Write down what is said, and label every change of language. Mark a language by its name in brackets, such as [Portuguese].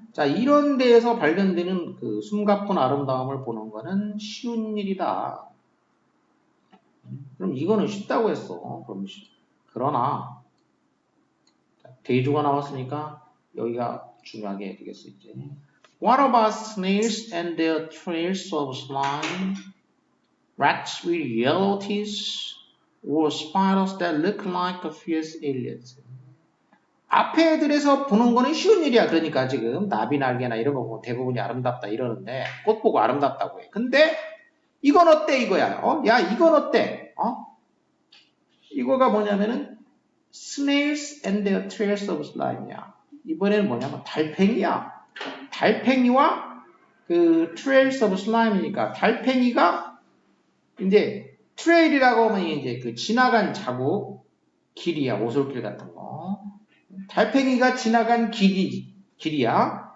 [Korean] 자, 이런 데에서 발견되는 그 숨가쁜 아름다움을 보는 거는 쉬운 일이다. 그럼 이거는 쉽다고 했어. 그러나 대조가 나왔으니까 여기가 중요하게 되겠어 이제. [English] What about snails and their trails of slime? Rats with yellow teeth? Or spiders that look like fierce aliens? [Korean] 앞에 애들에서 보는 거는 쉬운 일이야. 그러니까 지금 나비 날개나 이런 거 보고 대부분이 아름답다 이러는데 꽃 보고 아름답다고 해. 근데 이건 어때 이거야? 야 이건 어때? 이거가 뭐냐면은 [English] Snails and their trails of slime이야. [Korean] 이번에는 뭐냐면 달팽이야. 달팽이와 그 [English] trails of slime [Korean] 이니까 달팽이가 이제 trail이라고 하면 이제 그 지나간 자국 길이야. 오솔길 같은 거. 달팽이가 지나간 길이야.